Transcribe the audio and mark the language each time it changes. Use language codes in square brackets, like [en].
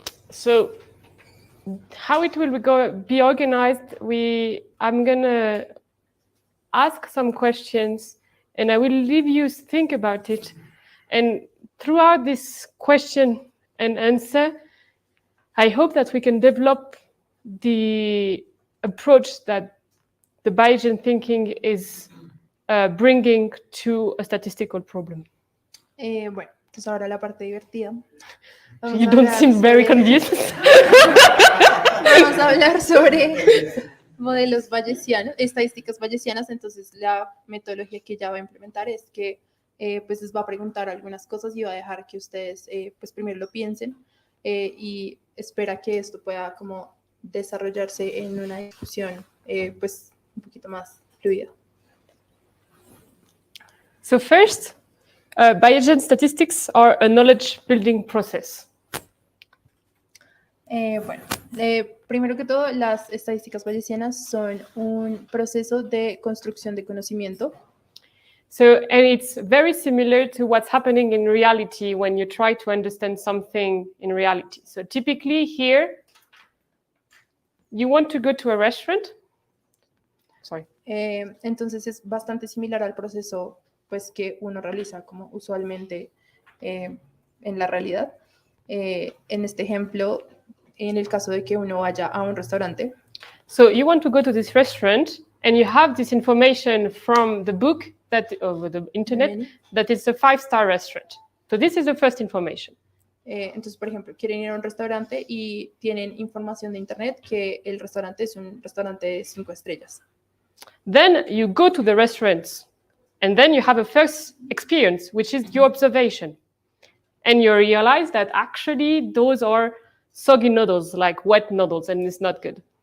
[en] So how it will be organized, I'm going to ask some questions and I will leave you think about it. And throughout this question and answer, I hope that we can develop the approach that the Bayesian thinking is bringing to a statistical problem. [es] Bueno, entonces ahora la parte divertida. [en] You don't seem very confused. [es] Vamos a hablar sobre modelos bayesianos, estadísticas bayesianas. Entonces la metodología que ella va a implementar es que pues les va a preguntar algunas cosas y va a dejar que ustedes pues primero lo piensen y espera que esto pueda como desarrollarse en una discusión pues un poquito más fluida. [en] So first, Bayesian statistics are a knowledge building process. [es] Bueno, primero que todo, las estadísticas bayesianas son un proceso de construcción de conocimiento. [en] So, and it's very similar to what's happening in reality when you try to understand something in reality. So typically here, you want to go to a restaurant. Sorry. [es] Entonces es bastante similar al proceso pues, que uno realiza como usualmente en la realidad. En este ejemplo, en el caso de que uno vaya a un restaurante. [en] So you want to go to this restaurant and you have this information from the book that over the internet that it's a 5-star restaurant. So this is the first information. [es] Entonces, por ejemplo, quieren ir a un restaurante y tienen información de internet que el restaurante es un restaurante de 5 estrellas. [en] Then you go to the restaurants and then you have a first experience, which is your observation. And you realize that actually those are soggy noodles, like wet noodles, and it's not good.